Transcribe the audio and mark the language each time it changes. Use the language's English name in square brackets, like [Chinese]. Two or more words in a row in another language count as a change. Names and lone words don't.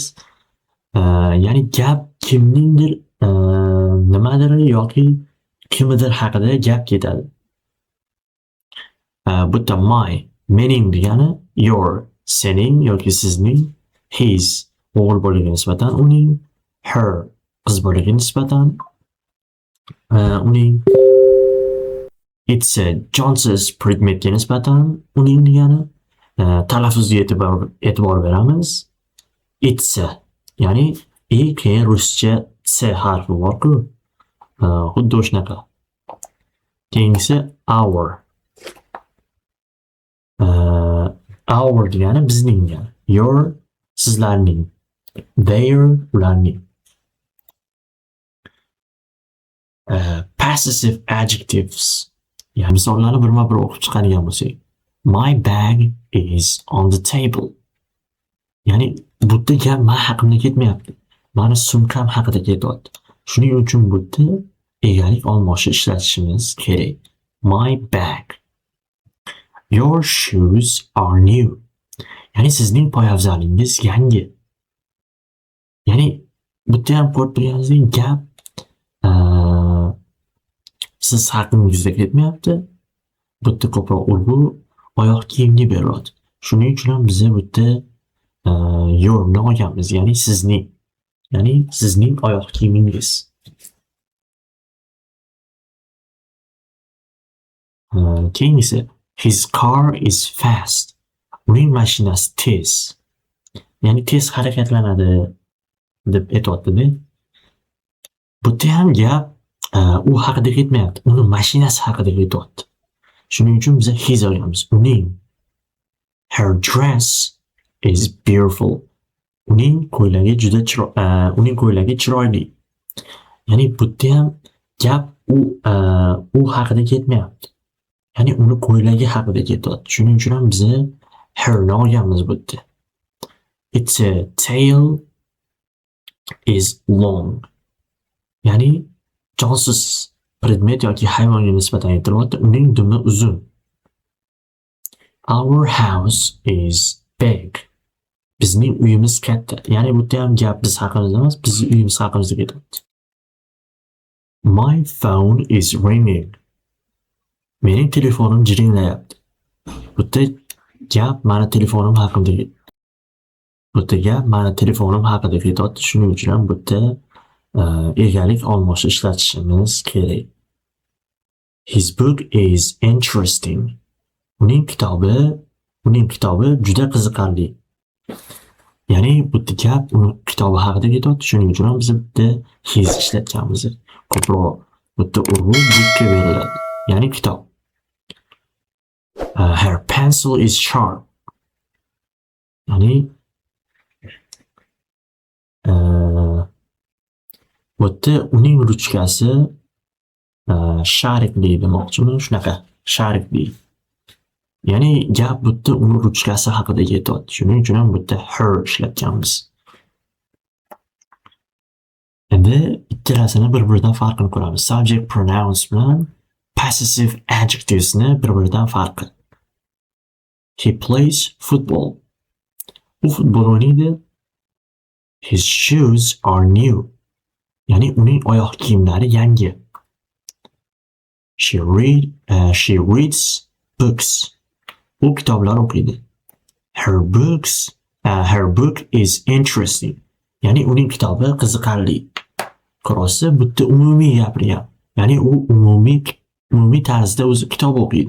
[Uzbek] Ya'ni gap kimningdir nimadir yoki kimidir haqida gap ketadi. Bu yerda my, mening degani your, sening yoki sizning, his, o'g'il bolaga nisbatan uning, her, qiz bolaga nisbatan uning, [English] it's a [Uzbek] jonsiz predmetga nisbatan uning degani. Talaffuzga e'tibor beramiz. [English] It's a, [Uzbek] ya'ni keyin ruscha c harfi bor-ku. Xuddi o'shanaqa. Keyingisi our. Our degani bizning degani. Your, sizlarning. Their, ularning. [English] Possessive adjectives. [Uzbek] Ya'ni misollarni birma-bir o'qib chiqadigan bo'lsak. [English] My bag is on the table. [Uzbek] Ya'ni bu yerda gap men haqimda ketmayapti. Mani sumkam haqida ketyapti. Shuning uchun bu yerda egalik olmoshi ishlatishimiz kerak. [English] My bag. Your shoes are new. [Uzbek] Ya'ni sizning poyabzalingiz yangi. Ya'ni bu yerda ham ko'rib turganingizdek gap siz haqingizda ketmayapti. Bu yerda ko'proq urg'u oyoq kiyimga beryapti. Shuning uchun ham biz bu yerda yourni olganmiz, ya'ni sizning. Ya'ni sizning oyoq kiyimingiz. [English] Keyingisi his car is fast. [Uzbek] Uning mashinasi tez. Ya'ni tez harakatlanadi deb aytayapti-da. Bu yerda ham gap u haqida ketmayapti. Uni mashinasi haqida ketyapti. Shuning uchun biz his olamiz. Uning. [English] Her dress is beautiful. [Uzbek] Uning ko'ylagi juda chiroyli. Ya'ni bu yerda ham gap u haqida ketmayapti. Ya'ni uni ko'ylagi haqida ketyapti. Shuning uchun ham biz herni olganmiz bu yerda. [English] Its tail is long. [Uzbek] Ya'ni jonsiz predmet yoki hayvonga nisbatan aytilyapti. Uning dumi uzun. [English] Our house is big. [Uzbek] Bizning uyimiz katta. Ya'ni bu yerda ham gap biz haqimizda emas, bizning uyimiz haqimizda ketyapti. [English] My phone is ringing. [Uzbek] Mening telefonim jiringlayapti. Bu yerda gap mani telefonim haqida ketyapti. Shuning uchun ham bu yerda egalik olmoshi ishlatishimiz kerak. [English] His book is interesting. [Uzbek] Uning kitobi uning kitobi juda qiziqarli. Ya'ni bu yerda gap uni kitobi haqida ketyapti. Shuning uchun ham biz bitta his ishlatganmiz. Ko'proq bu yerda urg'u bookga beriladi. Ya'ni kitob. [English] Her pencil is sharp. [Uzbek] Ya'ni bu yerda uning ruchkasi sharikli demoqchiman, shunaqa sharikli. Ya'ni gap bu yerda uning ruchkasi haqida ketyapti. Shuning uchun ham bu yerda her ishlatganmiz. Endi ikkalasini bir-biridan farqini ko'ramiz. [English] Subject pronouns [Uzbek] bilan [English] possessive adjectivesni [Uzbek] bir-biridan farqi. [English] He plays football. [Uzbek] U futbol o'ynaydi. [English] His shoes are new. [Uzbek] Ya'ni uning oyoq kiyimlari yangi. [English] She reads books. [Uzbek] U kitoblar o'qiydi. [English] Her book is interesting. [Uzbek] Ya'ni uning kitobi qiziqarli. Ko'rasiz, bu yerda umumiy gapirgan. Ya'ni u umumiy tarzda o'zi kitob o'qiydi.